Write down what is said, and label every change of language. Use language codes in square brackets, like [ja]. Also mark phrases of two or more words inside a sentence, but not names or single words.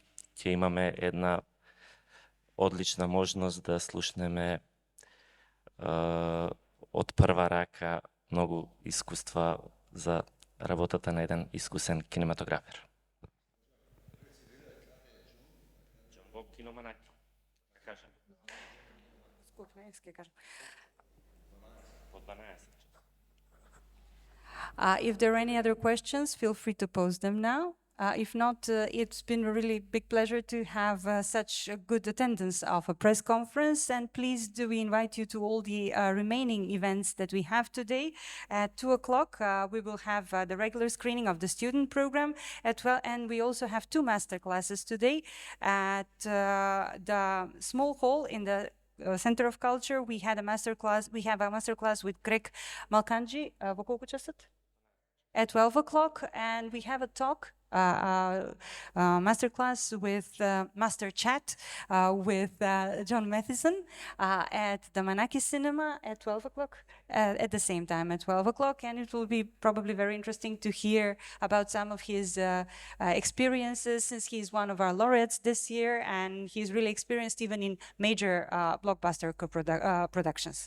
[mk] Ќе имаме една одлична можност да слушнеме од прва рака многу искуства за работата на еден искусен кинематографер. Џон во Кино Манаки, да кажам. По 12. [en] If there are any other questions, feel free to pose them now. If not, it's been a really big pleasure to have such a good attendance of a press conference, and please do we invite you to all the remaining events that we have today. At 2 o'clock, we will have the regular screening of the student program, and we also have 2 master classes today. At the small hall in the Center of Culture, we have a master class with Grek Malkandji. [mk] Во колку часот? [en] At 12 o'clock, and we have a talk, master class with master chat with Jon Matheson at the Manaki Cinema at 12 o'clock, at the same time at 12 o'clock, and it will be probably very interesting to hear about some of his experiences, since he's one of our laureates this year, and he's really experienced even in major blockbuster productions.